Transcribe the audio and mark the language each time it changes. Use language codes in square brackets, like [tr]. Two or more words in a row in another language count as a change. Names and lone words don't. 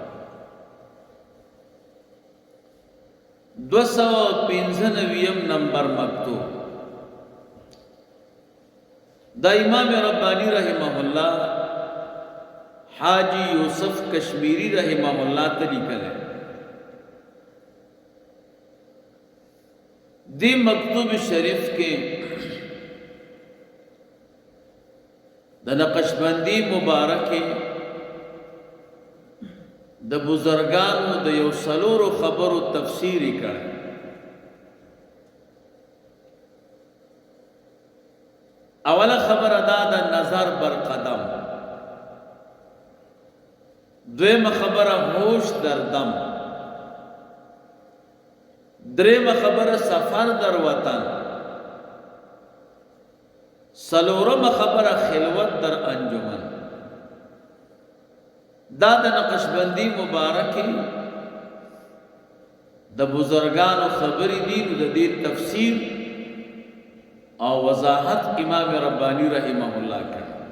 [ps] 295 نمبر مکتوب دا امام ربانی [ar] رحمه الله [ps] حاجی یوسف کشمیری [ar] رحمه الله [ur] طریقہ ہے. [ps] دی مکتوب شریف کے د نقشبندی مبارک د بزرگانو د یو سلورو خبرو تفسیری کړي. اوله خبر ادا د [fa] نظر بر قدم، [ps] دویمه خبره [fa] هوش در دم، [ps] دریمه خبره [fa] سفر در وطن، [ps] سلورمه خبره [fa] خلوت در انجمن. [ps] دا د نقشبندی مبارکی د بزرگانو خبری دي، نو د دې تفسیر او وضاحت امام ربانی [ar] رحمه الله